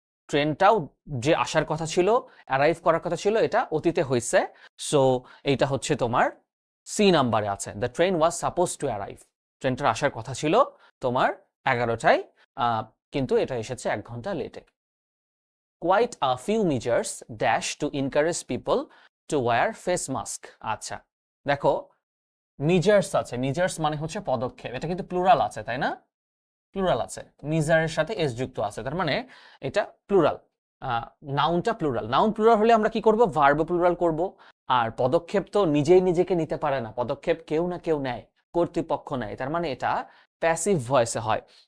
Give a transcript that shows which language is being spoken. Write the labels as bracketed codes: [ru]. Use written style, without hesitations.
[bn] ট্রেনটাও যে আসার কথা ছিল, অ্যারাইভ করার কথা ছিল, এটা অতীতে হয়েছে। সো এইটা হচ্ছে তোমার সি নাম্বারে আছে, [en] The train was supposed to arrive. [bn] ট্রেনটার আসার কথা ছিল তোমার 11টায়, কিন্তু এটা এসেছে 1 ঘন্টা লেটে। [en] Quite a few measures dash to encourage people to wear face mask. [bn] আচ্ছা, দেখো মিজার্স আছে, মিজার্স মানে হচ্ছে পদক্ষেপ, এটা কিন্তু প্লুরাল আছে, তাই না? প্লুরাল আছে, মিজারের সাথে এস যুক্ত আছে, তার মানে এটা প্লুরাল। নাউনটা প্লুরাল। নাউন প্লুরাল হলে আমরা কি করব? ভার্ব প্লুরাল করব। আর পদক্ষেপ তো নিজেই নিজেকে নিতে পারে না, পদক্ষেপ কেউ না কেউ নেয়, কর্তৃপক্ষ নেয়, তার মানে এটা প্যাসিভ ভয়েসে হয়।